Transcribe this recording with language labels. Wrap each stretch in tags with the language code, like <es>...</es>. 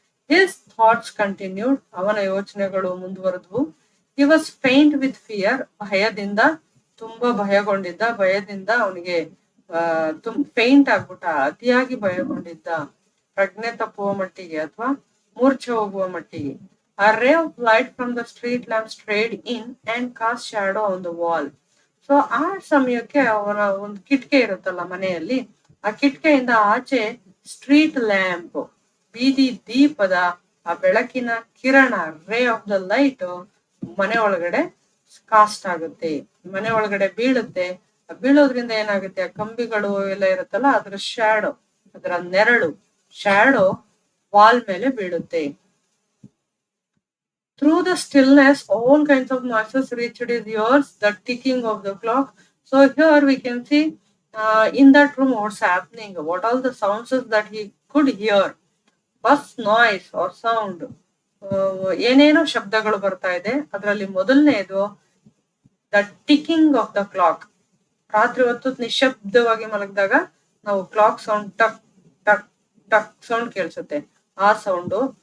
<en>his thoughts continued,</en> <kn>ಅವನ ಯೋಚನೆಗಳು ಮುಂದುವರೆದ್ವು.</kn> <en>he was faint with fear,</en> <kn>ಭಯದಿಂದ, ತುಂಬಾ ಭಯಗೊಂಡಿದ್ದ. ಭಯದಿಂದ ಅವನಿಗೆ ಫೈಂಟ್ ಆಗ್ಬಿಟ್ಟ, ಅತಿಯಾಗಿ ಭಯಗೊಂಡಿದ್ದ, ಪ್ರಜ್ಞೆ ತಪ್ಪುವ ಮಟ್ಟಿಗೆ ಅಥವಾ ಮೂರ್ಛೆ ಹೋಗುವ ಮಟ್ಟಿಗೆ.</kn> <en>A ray of light from the street lamp strayed in and cast shadow on the wall.</en> <kn>So ಆ ಸಮಯಕ್ಕೆ ಅವನ ಒಂದು ಕಿಟಕೆ ಇರುತ್ತಲ್ಲ ಮನೆಯಲ್ಲಿ, ಆ ಕಿಟಕೆಯಿಂದ ಆಚೆ ಸ್ಟ್ರೀಟ್ ಲ್ಯಾಂಪ್, ಬೀದಿ ದೀಪದ ಆ ಬೆಳಕಿನ ಕಿರಣ,</kn> <en>ray of the light</en> <kn>ಮನೆ ಒಳಗಡೆ ಕಾಸ್ಟ್ ಆಗುತ್ತೆ, ಮನೆ ಒಳಗಡೆ ಬೀಳುತ್ತೆ. ಬೀಳೋದ್ರಿಂದ ಏನಾಗುತ್ತೆ, ಆ ಕಂಬಿಗಳು ಎಲ್ಲ ಇರುತ್ತಲ್ಲ, ಅದ್ರ ಶ್ಯಾಡೋ, ಅದರ ನೆರಳು, ಶ್ಯಾಡೋ ವಾಲ್ ಮೇಲೆ ಬೀಳುತ್ತೆ.</kn> <en>Through the stillness, all kinds of noises reached his ears, the ticking of the clock. So here we can see in that room what's happening, what all the sounds that he could hear. First noise or sound,</en> <kn>ಏನೇನೋ ಶಬ್ದಗಳು ಬರ್ತಾ ಇದೆ. ಅದರಲ್ಲಿ ಮೊದಲನೇದು</kn> <en>The ticking of the clock.</en> <kn>ರಾತ್ರಿ ಹೊತ್ತು ನಿಶಬ್ದವಾಗಿ ಮಲಗಿದಾಗ ನಾವು ಕ್ಲಾಕ್ ಸೌಂಡ್, ಟಕ್ ಟಕ್ ಟಕ್ ಸೌಂಡ್ ಕೇಳಿಸುತ್ತೆ, ಆ ಸೌಂಡು.</kn>